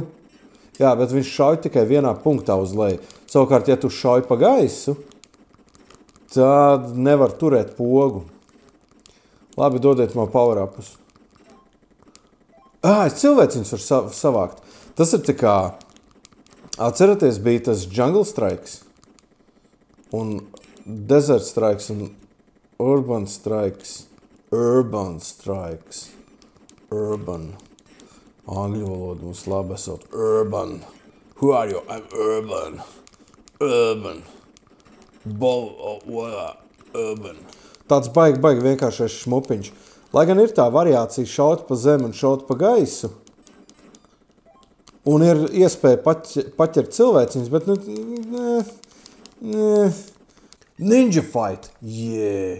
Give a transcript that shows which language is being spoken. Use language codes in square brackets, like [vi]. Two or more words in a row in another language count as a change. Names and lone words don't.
[lv] Jā, bet viņš šauj tikai vienā punktā uz leju. Savukārt, ja tu šauj pa gaisu, tad nevar turēt pogu. Labi, dodiet man power-upus. Es cilvēciņus var savākt. Tas ir tā kā, atceraties, bija tas Jungle Strikes, un Desert Strikes, un Urban Strikes. Urban. Angļu valodu mums labi esot. [en] Urban. Who are you? I'm Urban. Urban. Urban. [lv] Tāds baigi vienkāršais šmupiņš. Lai gan ir tā variācija šaut pa zemi un šaut pa gaisu. Un ir iespēja paķert cilvēciņus, bet Ninja Fight. Yeah.